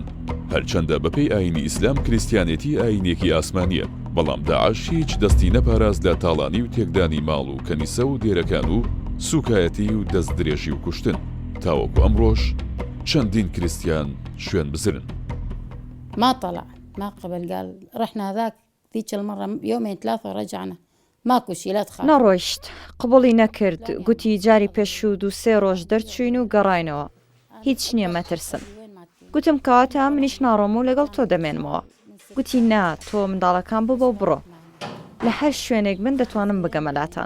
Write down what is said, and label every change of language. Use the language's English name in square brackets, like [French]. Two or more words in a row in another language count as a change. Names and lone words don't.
[Central Kurdish] هەرچەندە بەپێی ئاینی ئیسلام کریستیانێتی ئاینێکی ئاسمانیە، بەڵام داعش هیچ دەستی نەپاراست لە تاڵانی و تێکدانی ماڵ و کەنیسە و دێرەکان و سوکایەتی و دەست درێژی و کوشتن، تاوەکو ئەمڕۆژ چەندین کریستیان شوێن بزرن. [Arabic] ما طلع ما قبل قال رحنا ذاك ذيك المرة يومين 3 ورجعنا ماكو شي لا تخاف. [Central Kurdish] نەڕۆیشت قبوڵی نەکرد، گوتی جاری پێشوود و 3 ڕۆژ دەرچوین و گەڕاینەوە، هیچ نییە مەترسم. گوتم کەواتە منیش ناڕۆم و لەگەڵ تۆ دەمێنمەوە. گوتی نا تۆ منداڵەکان ببە و بڕۆ، لە هەر شوێنێک من دەتوانم بگەمەلاتان.